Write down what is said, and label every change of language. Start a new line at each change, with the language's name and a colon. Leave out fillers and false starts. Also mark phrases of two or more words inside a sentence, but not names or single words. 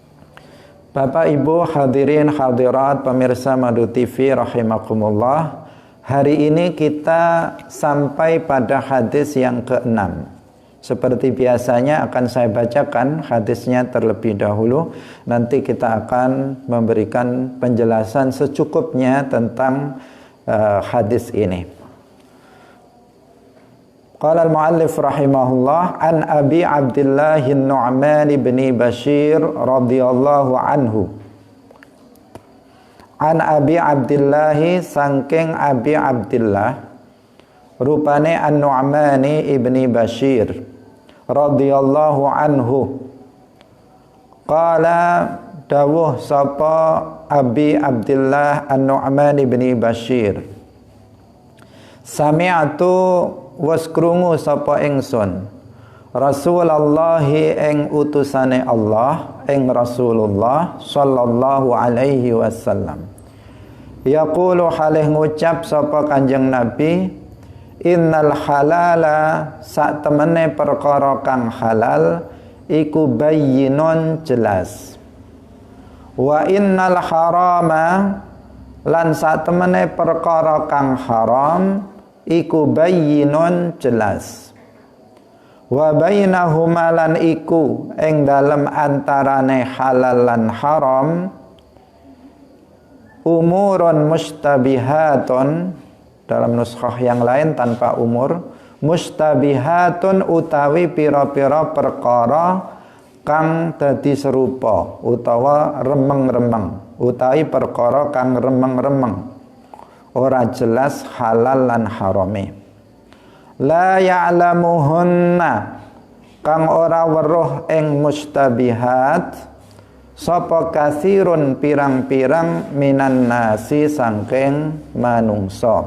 Indonesian: Bapak Ibu hadirin hadirat pemirsa Madu TV rahimakumullah, Hari ini kita sampai pada hadis yang ke-6. Seperti biasanya akan saya bacakan hadisnya terlebih dahulu. Nanti kita akan memberikan penjelasan secukupnya tentang hadis ini.
Arabic: قال المؤلف رحمه الله عن أبي عبد الله النعمان بن بشير رضي الله عنه.
Javanese: An Abi Abdullah sangking Abi Abdullah rupane An-Nu'mani ibni Bashir
Arabic: رضي الله عنه قال
Javanese: dawuh sapa Abi Abdullah An-Nu'man ibni Bashir sami'tu waskrungu sapa ingsun Rasulullah ing utusane Allah ing Rasulullah
Arabic: صلى الله عليه وسلم يقول
Javanese: halih ngucap sapa Kanjeng Nabi
Arabic: إن الحلال
Javanese: sak temene perkara kang halal iku bayyinun jelas
Arabic: وإن الحرام
Javanese: lan sak temene perkara kang haram iku bayyinun jelas
Arabic: وبينهما
Javanese: lan iku ing dalem antarane halal lan haram
Arabic: أمور مشتبهات,
Indonesian: dalam nuskhah yang lain tanpa umur,
Javanese: mustabihatun utawi pira-pira perkara kang dadi serupa utawa remeng-remeng, utawi perkara kang remeng-remeng ora jelas halal lan harame.
Arabic: لا يعلمهن
Javanese: kang ora weruh ing mustabihat sapa kathirun pirang-pirang
Arabic: من الناس
Javanese: sangking manungsa.